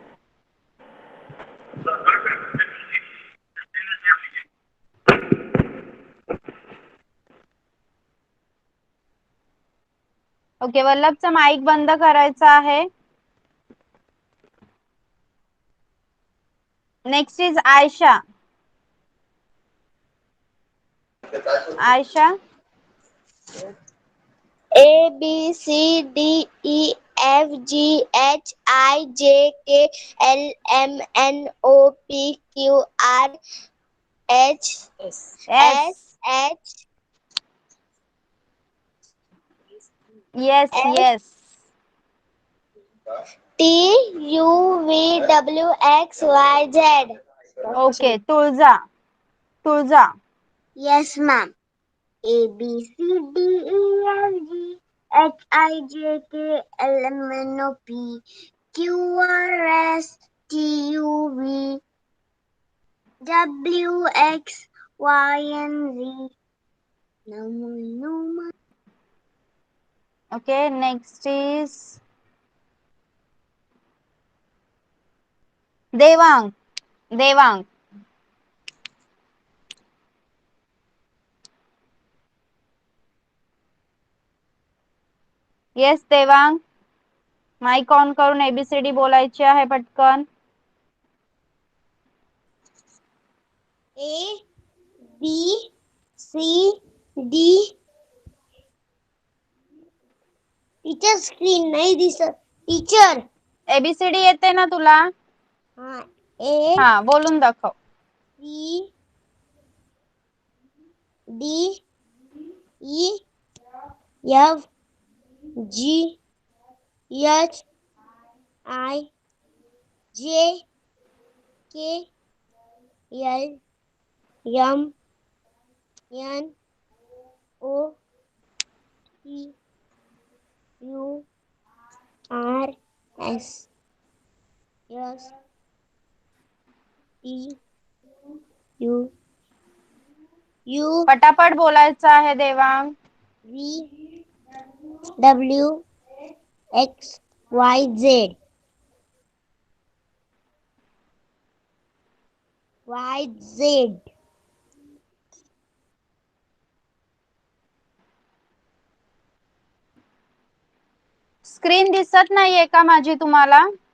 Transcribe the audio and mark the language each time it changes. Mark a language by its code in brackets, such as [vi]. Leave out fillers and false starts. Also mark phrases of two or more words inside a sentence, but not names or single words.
[mr] ओके, वल्लभचा माईक बंद करायचा आहे. [en] Next is आयशा. आयशा. A B C D E F G H I J K L M N O P Q R H एस. S H Yes, yes. TUVWXYZ. Okay, तुळजा. तुळजा. Yes, ma'am. ABCDEFGHIJKLMNOP QRSTUVWXYZ. No. Okay, next is Devang. Devang. Yes, देवांग. mike on [mr] करून एबीसीडी बोलायची आहे पटकन. [en] A B C D. teacher screen [mr] नाही दिसत. टीचर एबीसीडी येते ना तुला? हा. A हा, बोलून दाखव. [en] C D E F G H I J K L M N O P Q R S S T U U [mr] पटापट बोलायचं आहे देवांग. [en] V W X Y Z. Y Z. [mr] स्क्रीन दिसत नाहीये का माझी तुम्हाला?